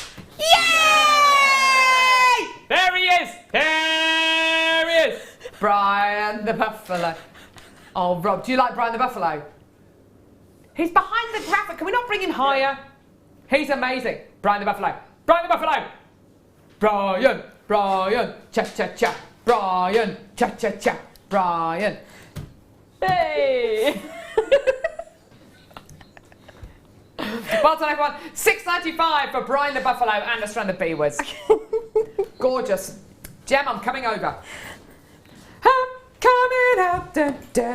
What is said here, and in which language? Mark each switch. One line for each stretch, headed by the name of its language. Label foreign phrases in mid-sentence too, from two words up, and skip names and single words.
English: Yay! There he is. There he is. Brian the Buffalo. Oh, Rob, do you like Brian the Buffalo? He's behind the graphic. Can we not bring him higher? He's amazing. Brian the Buffalo. Brian the Buffalo. Brian. Brian. Cha-cha-cha. Brian. Cha-cha-cha. Brian. Hey! Well done, everyone. $6.95 for Brian the Buffalo and a strand of beavers. Gorgeous. Gem, I'm coming over. I'm coming out, da, da.